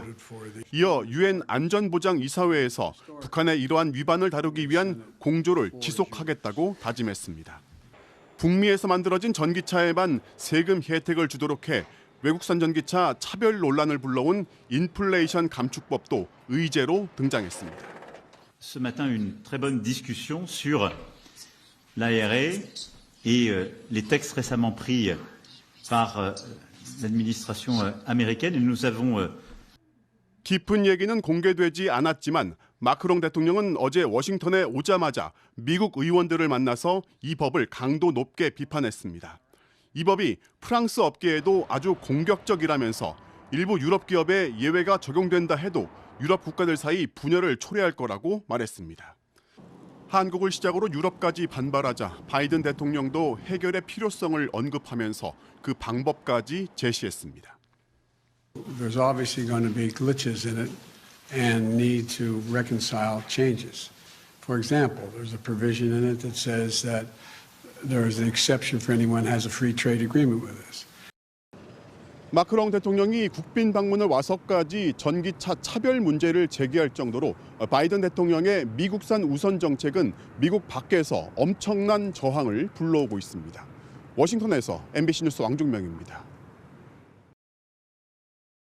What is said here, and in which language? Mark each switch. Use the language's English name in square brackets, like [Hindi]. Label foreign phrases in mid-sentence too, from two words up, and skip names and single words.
[Korean] 이어 유엔 안전보장이사회에서 북한의 이러한 위반을 다루기 위한 공조를 지속하겠다고 다짐했습니다. 북미에서 만들어진 전기차에만 세금 혜택을 주도록 해 외국산 전기차 차별 논란을 불러온 인플레이션 감축법도 의제로 등장했습니다. [French] Ce matin, une très bonne discussion sur l'ARE et les textes récemment pris par l'administration américaine. Et nous avons [Korean] 깊은 얘기는 공개되지 않았지만 마크롱 대통령은 어제 워싱턴에 오자마자 미국 의원들을 만나서 이 법을 강도 높게 비판했습니다. 이 법이 프랑스 업계에도 아주 공격적이라면서 일부 유럽 기업에 예외가 적용된다 해도 유럽 국가들 사이 분열을 초래할 거라고 말했습니다. 한국을 시작으로 유럽까지 반발하자 바이든 대통령도 해결의 필요성을 언급하면서 그 방법까지 제시했습니다. [English] There's obviously going to be glitches in it and need to reconcile changes. For example, there's a provision in it that says that there is an exception for anyone who has a free trade agreement with us. [Korean] 마크롱 대통령이 국빈 방문을 와서까지 전기차 차별 문제를 제기할 정도로 바이든 대통령의 미국산 우선 정책은 미국 밖에서 엄청난 저항을 불러오고 있습니다. 워싱턴에서 MBC 뉴스 왕종명입니다.